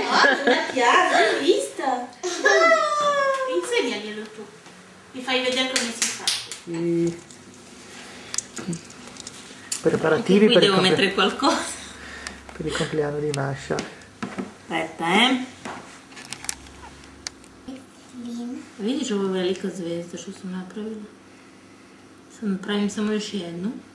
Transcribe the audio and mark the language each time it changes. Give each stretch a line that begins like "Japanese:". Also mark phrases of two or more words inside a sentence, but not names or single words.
Italian: Piano, hai visto? Insegnaglielo tu. Mi fai vedere come si fa. I Anche preparativi qui per il, devo mettere qualcosa. per il compleanno di Masha. Aspetta, Видишь,
Serbian: ovo je velika zvezda što sam napravila. Sad napravim samo još jednu.